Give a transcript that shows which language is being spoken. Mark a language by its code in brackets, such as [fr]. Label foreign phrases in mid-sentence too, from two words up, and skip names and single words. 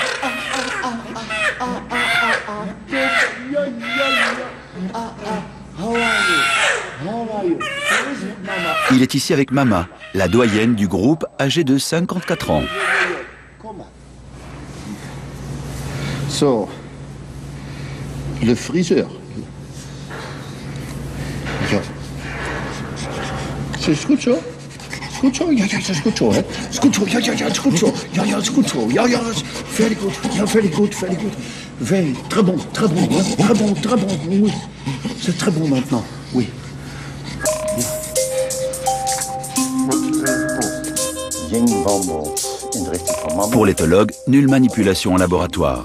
[fr] Il est ici avec Mama, la doyenne du groupe, âgée de 54 ans. So, le friseur. [nl] Ja. Is goed zo? Is goed zo? Ja, dat is goed zo, hè? Is goed zo, ja, het is goed zo. Ja, het is goed zo. Ja, [en] very good. Ja, very good. Very, [fr] très bon, hein? Très bon, oui. C'est très bon maintenant, oui. Pour l'éthologue, nulle manipulation en laboratoire.